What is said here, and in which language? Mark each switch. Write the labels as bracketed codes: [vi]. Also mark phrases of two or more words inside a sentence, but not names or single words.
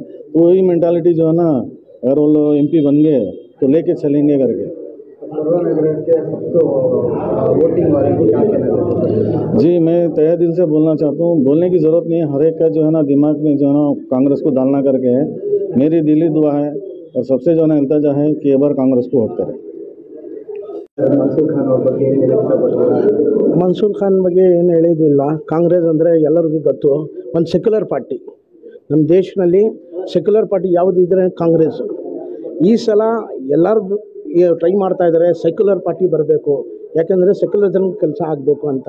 [hi] तो वही मेंटालिटी जो है ना, अगर वो लोग MP बन गए तो लेके चलेंगे करके। वोटिंग वाले को क्या कहना चाहते हैं? जी, मैं तहे दिल से बोलना चाहता हूँ, बोलने की ज़रूरत नहीं है, हर एक का जो है ना दिमाग में जो है ना कांग्रेस को डालना करके है। मेरी दिली दुआ है और सबसे जो है ना इल्तजा है कि एक बार कांग्रेस को वोट करें। [kn] ಮನ್ಸೂರ್ ಖಾನ್ ಬಗ್ಗೆ ಏನು ಹೇಳೋದಿಲ್ಲ. ಕಾಂಗ್ರೆಸ್ ಅಂದರೆ ಎಲ್ಲರಿಗೂ ಗೊತ್ತು, ಒಂದು [en] secular party. [kn] ನಮ್ಮ ದೇಶದಲ್ಲಿ [en] secular party [kn] ಯಾವುದಿದ್ರೆ ಕಾಂಗ್ರೆಸ್. ಈ ಸಲ ಎಲ್ಲರೂ ಟ್ರೈ ಮಾಡ್ತಾ ಇದ್ದಾರೆ [en] secular party [kn] ಬರಬೇಕು, ಯಾಕೆಂದರೆ ಸೆಕ್ಯುಲರಿಸಮ್ ಕೆಲಸ ಆಗಬೇಕು ಅಂತ.